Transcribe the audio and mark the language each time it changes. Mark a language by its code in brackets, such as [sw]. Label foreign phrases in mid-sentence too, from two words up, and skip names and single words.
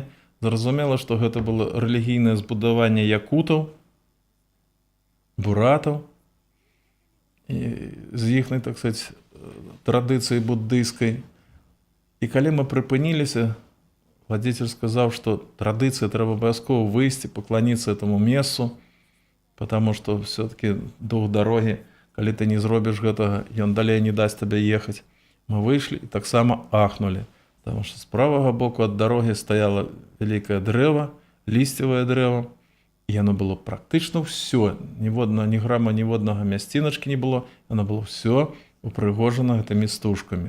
[be] Зразумела, што гэта было рэлігійнае збудаванне якутаў, буратаў, з іхнай, [ru] так сказать, [be] традыцыі буддыйскай. І калі мы прыпыніліся, водитель сказаў, што традыцыя трэба абавязкова выйсці, пакланіцца этому месцу, [ru] потому што все-таки [be] дух дарогі, калі ты не зробіш гэтага, ён далей не дасць табе ехаць. Мы выйшлі і таксама ахнулі, [ru] потому што [be] з правага боку ад дарогі стаяла вялікае дрэва, лісцевае дрэва, і яно было практычна ўсё, ні грама, ніводнага мясціначкі не было, яно было ўсё упрыгожана гэтымі стужкамі.